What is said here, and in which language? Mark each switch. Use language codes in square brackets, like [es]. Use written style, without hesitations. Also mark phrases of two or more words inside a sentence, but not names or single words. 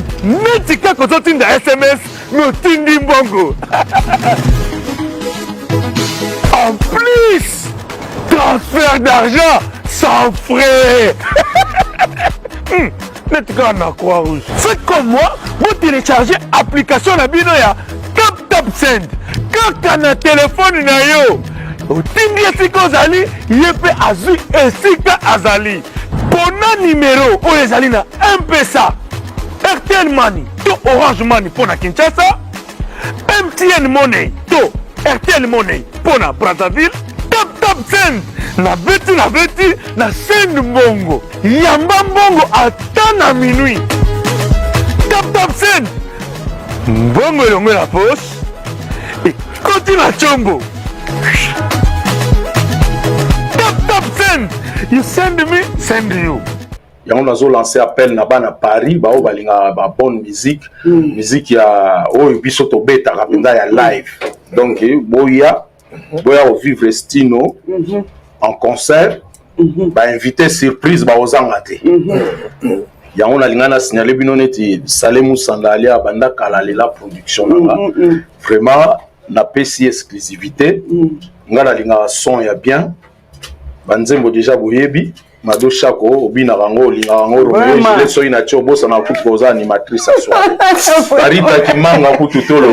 [ln] Netika kozotinda SMS, me tindi mbongo. [fr] En plus, transfert d'argent sans frais. [ln] Netika na Croix-Rouge. [fr] Faites comme moi, vous téléchargez l'application [ln] na bino ya Tap Send. Kaka na téléphone na yo. Otindi esika ozali, ye mpe azwi esika azali. Pona numéro oyo ezali na M-Pesa, RTL Money to Orange Money pona Kinshasa, MTN Money to RTL Money pona Brazzaville. Tap Send na beti na send mbongo. Yamba mbongo ata na minuit. Tap Send mbongo elongo na poche ekoti na chombo. [en] Tap Send, you send me, send you. [ln] yango nazo lancer appel na bana Paris bao balinga ba [fr] bonne musique [ln] musique ya oyo biso to beta rapenda ya live donc boya [fr] au vivre [ln] Stino [fr] en concert [ln] ba [fr] invité surprise [ln] ba ozanga te yango nalinga na signaler bino neti Salem Musanda ali abanda kala la production nanga vraiment na pesi exclusivité nga nalinga son ya bien banzembo déjà boyebi Mado Chako obina rango linga rango Romeo je so ina tio bossa na kutu koza animatrice aswa Rita Kimanga kutu tolo